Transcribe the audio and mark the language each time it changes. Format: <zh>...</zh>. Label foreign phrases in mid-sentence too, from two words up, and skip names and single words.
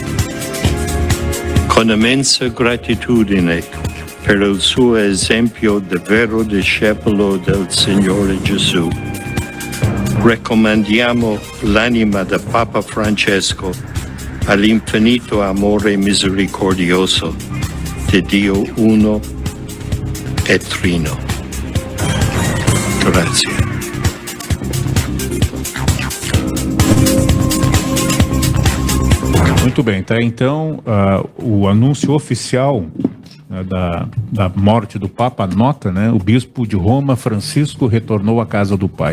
<it>Con immensa gratitudine per il suo esempio di vero discepolo del Signore Gesù, raccomandiamo l'anima del Papa Francesco all'infinito amore misericordioso di Dio uno e trino. Grazie.</it> <pt>Muito bem, tá? Então, o anúncio oficial da morte do Papa, nota, né? O bispo de Roma, Francisco, retornou à casa do Pai.</pt>